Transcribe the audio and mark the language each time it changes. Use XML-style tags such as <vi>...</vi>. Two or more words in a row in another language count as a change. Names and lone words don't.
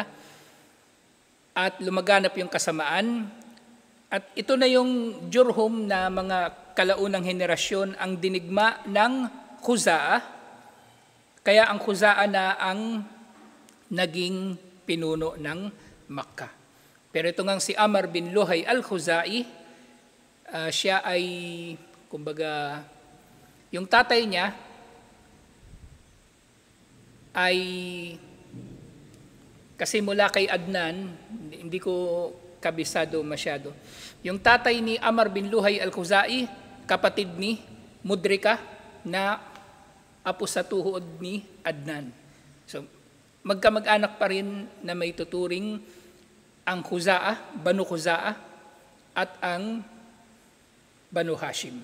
<tl>At lumaganap yung kasamaan. At ito na yung Jurhum na mga kalaunang henerasyon ang dinigma ng Khuza'a. Kaya ang Khuza'a na ang naging pinuno ng Makkah. Pero ito ngang si Amr bin Luhay al-Khuza'i, siya ay, kumbaga, yung tatay niya ay, kasi mula kay Adnan, hindi ko kabisado masyado. Yung tatay ni Amr bin Luhay al-Khuza'i, kapatid ni Mudrika na apo sa tuhod ni Adnan. So, magkamag-anak pa rin na may tuturing ang Khuza'a, Banu Khuza'a, at ang Banu Hashim.</tl>